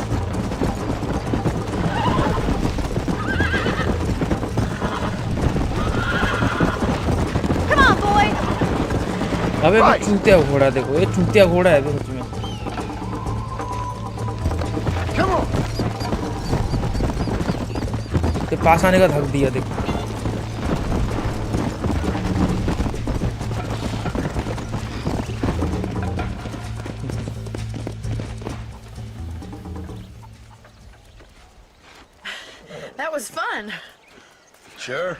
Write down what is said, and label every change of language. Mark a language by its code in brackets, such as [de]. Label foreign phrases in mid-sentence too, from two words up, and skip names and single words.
[en] Come on, boy. [hi] अबे वो चूतिया घोड़ा देखो, ये चूतिया घोड़ा है अबे सच में। [en] Come on. [hi] ये पास आने का धक दिया देखो। [en] That was fun. Sure.